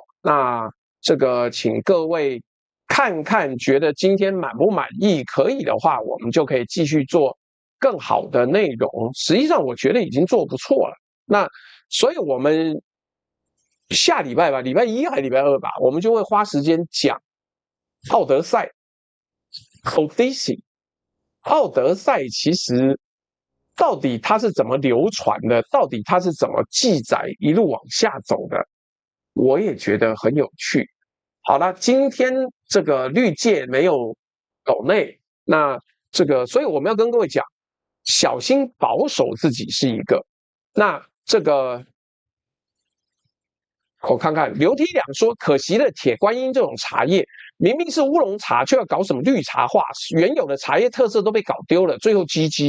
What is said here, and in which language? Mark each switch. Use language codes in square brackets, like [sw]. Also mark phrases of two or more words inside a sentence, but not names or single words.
[zh] 那這個請各位看看，覺得今天滿不滿意？可以的話，我們就可以繼續做更好的內容。實際上我覺得已經做不錯了。那所以我們下禮拜吧，禮拜1還是禮拜2吧，我們就會花時間講奧德賽 Odyssey。奧德賽其實到底它是怎麼流傳的，到底它是怎麼記載一路往下走的，我也覺得很有趣。好了，今天這個綠界沒有抖內，那這個所以我們要跟各位講，小心保守自己是一個。那這個我看看，劉梯兩說，可惜了鐵觀音這種茶葉，明明是烏龍茶，卻要搞什麼綠茶化，原有的茶葉特色都被搞丟了，最後 GG。